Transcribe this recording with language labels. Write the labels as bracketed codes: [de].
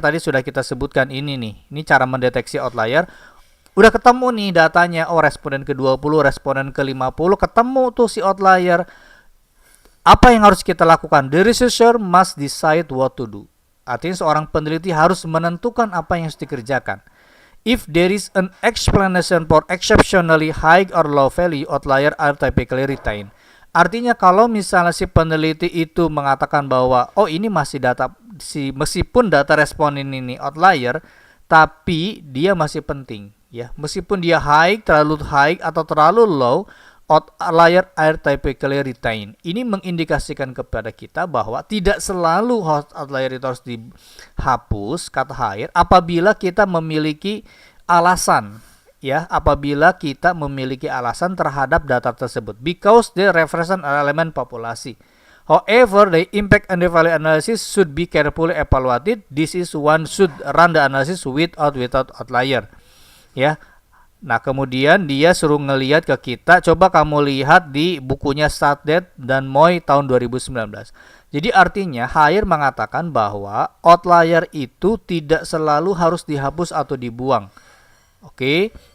[id] Tadi sudah kita sebutkan ini nih. Ini cara mendeteksi outlier. Udah ketemu nih datanya, oh responden ke-20, responden ke-50, ketemu tuh si outlier. Apa yang harus kita lakukan? [en] The researcher must decide what to do. [id] Artinya seorang peneliti harus menentukan apa yang harus dikerjakan. [en] If there is an explanation for exceptionally high or low value, outlier are typically retained. [id] Artinya kalau misalnya si peneliti itu mengatakan bahwa oh ini masih meskipun data responden ini outlier, tapi dia masih penting. Ya, meskipun dia terlalu high atau terlalu low, [en] outlier are typically retained. [id] Ini mengindikasikan kepada kita bahwa tidak selalu outlier itu harus dihapus, kata Haier, apabila kita memiliki alasan. Ya, apabila kita memiliki alasan terhadap data tersebut, [en] because they represent an element populasi. However, the impact and the value analysis should be carefully evaluated. This is one should run the analysis without outlier. [id] Ya. Nah, kemudian dia suruh ngelihat ke kita, coba kamu lihat di bukunya Stardet dan Moy tahun 2019. Jadi artinya Haier mengatakan bahwa outlier itu tidak selalu harus dihapus atau dibuang. Oke.